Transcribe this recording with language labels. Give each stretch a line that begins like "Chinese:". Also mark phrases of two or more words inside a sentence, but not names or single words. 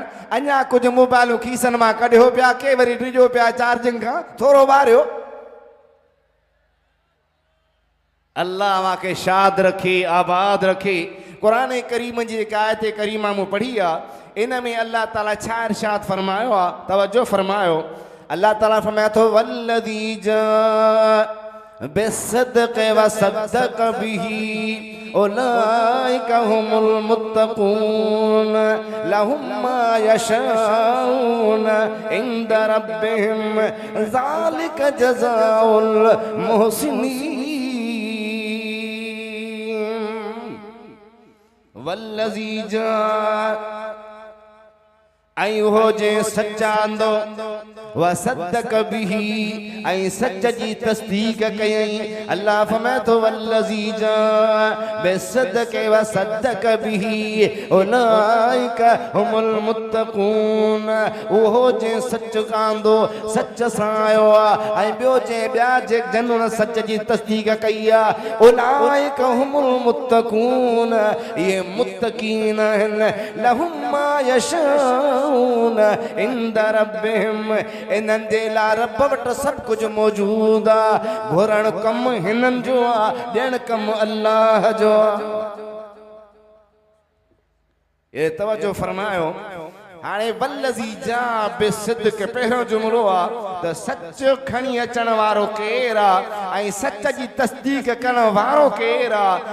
Sindhi: अञा कुझु मोबाइलूं खीसनि मां कढियो पिया, के वरी ॾिजो पिया चार्जिंग खां थोरो ॿारियो। अल्लाह मांखे शाद रखे, आबाद रखे। क़ुरान करीम जी जेका आयत करीमा मूं पढ़ी आहे इन में अल्लाह ताला छा इरशाद फरमायो आहे, तवज्जो फरमायो। अल्लाह ताला फरमाया थो
Arabic: وَالَّذِي جَاءَ بِالصِّدْقِ وَصَدَّقَ بِهِ أُولَٰئِكَ هُمُ الْمُتَّقُونَ لَهُمْ مَا يَشَاءُونَ عِنْدَ رَبِّهِمْ ذَٰلِكَ جَزَاءُ الْمُحْسِنِينَ. وَالَّذِي جَاءَ
Sindhi: ऐं हो जे सच्चा अंदो
Arabic: وَصَدَّقَ بِهِ
Sindhi: ऐं सच जी तस्दीक कयई। अल्लाह फरमाए थो
Arabic: وَالَّذِي جَاءَ بِالصِّدْقِ وَصَدَّقَ بِهِ أُولَٰئِكَ هُمُ الْمُتَّقُونَ.
Sindhi: उहो जे सच कांदो सच सां आयो आहे ऐं ॿियो जे ॿिया जे जनन सच जी तस्दीक कई आहे
Arabic: أُولَٰئِكَ هُمُ الْمُتَّقُونَ.
Sindhi: इहे मुत्तक़ीन आहिनि।
Arabic: لَهُمْ مَا يَشَاءُونَ عِنْدَ رَبِّهِمْ.
Sindhi: इन्हनि जे लाइ रब वटि सभु कुझु मौजूदु आहे। घुरण कमु हिननि जो आहे, ॾियणु कमु अल्लाह जो आहे। ये तवज्जो फरमायो। हाणे
Arabic: وَالَّذِي جَاءَ بِالصِّدْقِ
Sindhi: पहिरियों जुमिलो आहे त सच खणी अचण वारो केरु आहे ऐं सच जी तस्दीक करण वारो केरु आहे।